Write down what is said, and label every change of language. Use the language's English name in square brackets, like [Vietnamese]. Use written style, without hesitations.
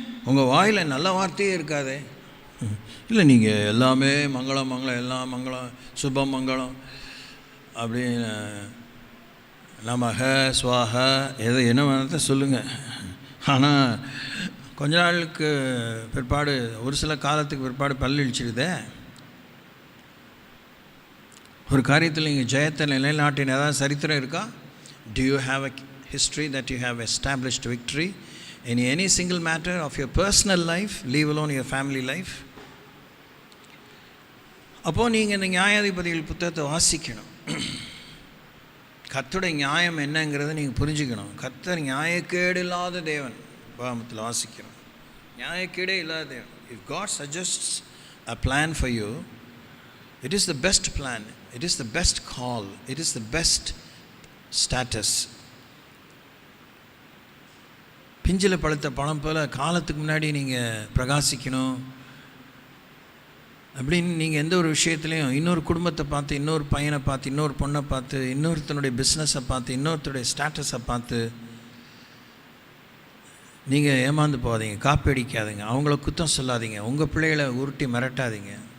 [Tamil] உங்கள் வாயில் நல்ல வார்த்தையே இருக்காதே. இல்லை, நீங்கள் எல்லாமே மங்களம் மங்களம், எல்லாம் மங்களம், சுபம் மங்களம் அப்படின்னு நமக ஸ்வாக எதை என்ன வேணால் சொல்லுங்கள். ஆனால் கொஞ்ச நாளுக்கு பிற்பாடு, ஒரு சில காலத்துக்கு பிற்பாடு பல்லு இழிச்சிடுதே. ஒரு காரியத்தில் நீங்கள் ஜெயத்தை நிலைநாட்டின ஏதாவது சரித்திரம் இருக்கா? [English] Do you have a history that you have established victory in any single matter of your personal life, leave alone your family life? [Tamil] அப்போது நீங்கள் இந்த நியாயாதிபதிகள் புத்தகத்தை வாசிக்கணும். கர்த்தருடைய நியாயம் என்னங்கிறத நீங்கள் புரிஞ்சுக்கணும். கர்த்தர் நியாயக்கேடு இல்லாத தேவன். பாகமத்தில் வாசிக்கணும், நியாயக்கேடே இல்லாத தேவன். [English] If God suggests a plan for you, it is the best plan, it is the best call, it is the best status. [Tamil] பிஞ்சில் பழுத்த பழம் போல் காலத்துக்கு முன்னாடி நீங்கள் பிரகாசிக்கணும் அப்படின்னு நீங்கள் எந்த ஒரு விஷயத்துலையும் இன்னொரு குடும்பத்தை பார்த்து, இன்னொரு பையனை பார்த்து, இன்னொரு பொண்ணை பார்த்து, இன்னொருத்தனுடைய பிஸ்னஸை பார்த்து, இன்னொருத்தருடைய ஸ்டேட்டஸை பார்த்து நீங்கள் ஏமாந்து போகாதீங்க, காப்பி அவங்கள குத்தம் சொல்லாதீங்க, உங்கள் பிள்ளைகளை உருட்டி மிரட்டாதீங்க.